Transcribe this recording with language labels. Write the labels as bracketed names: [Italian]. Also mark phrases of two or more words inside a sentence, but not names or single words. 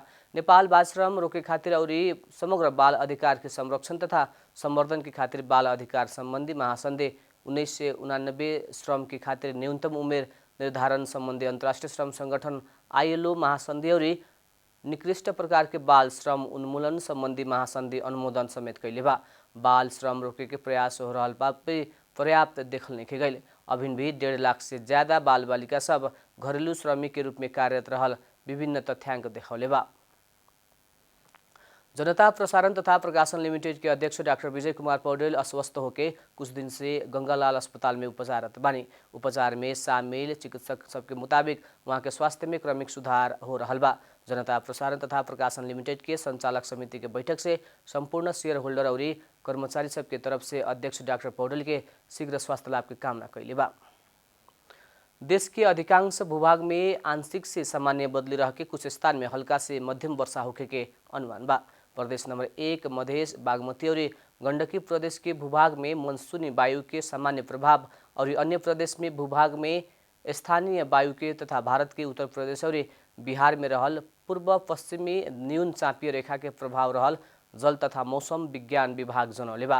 [Bhojpuri] नेपाल बाल श्रम रोके खातिर और समग्र बाल अधिकार के संरक्षण तथा संवर्धन के खातिर बाल अधिकार संबंधी महासंधि 1989 श्रम की खातिर न्यूनतम उमेर निर्धारण संबंधी अंतर्राष्ट्रीय श्रम संगठन ILO महासंधि और निकृष्ट प्रकार के बाल श्रम उन्मूलन संबंधी महासंधि अनुमोदन समेत कैले बा। बाल श्रम रोके के प्रयास हो रहा बा पे पर्याप्त देखल नहीं गए। अभी भी 1.5 लाख से ज्यादा बाल बालिका सब घरेलू श्रमिक के रूप में कार्यरत रहल विभिन्न तथ्यांक देखौले बा। जनता प्रसारण तथा प्रकाशन लिमिटेड के अध्यक्ष डॉक्टर विजय कुमार पौडेल अस्वस्थ होकर कुछ दिन से गंगालाल अस्पताल में उपचाररत बानी। उपचार में शामिल चिकित्सक सबके मुताबिक वहाँ के स्वास्थ्य में क्रमिक सुधार हो रहा बा। जनता प्रसारण तथा प्रकाशन लिमिटेड के संचालक समिति के बैठक से संपूर्ण [English] share holder [Bhojpuri] और कर्मचारी सबके तरफ से अध्यक्ष डॉक्टर पौडेल के शीघ्र स्वास्थ्य लाभ की कामना कैले बा। देश के अधिकांश भूभाग में आंशिक से सामान्य बदली रह के कुछ स्थान में हल्का से मध्यम वर्षा होखे के अनुमान बा। प्रदेश नंबर 1 मधेश बागमती और गंडकी प्रदेश के भूभाग में मानसूनी वायु के सामान्य प्रभाव और अन्य प्रदेश में भूभाग में स्थानीय वायु के तथा भारत के उत्तर प्रदेश और बिहार में रहल पूर्व पश्चिमी न्यून चापीय रेखा के प्रभाव रहल जल तथा मौसम विज्ञान विभाग जनौले बा।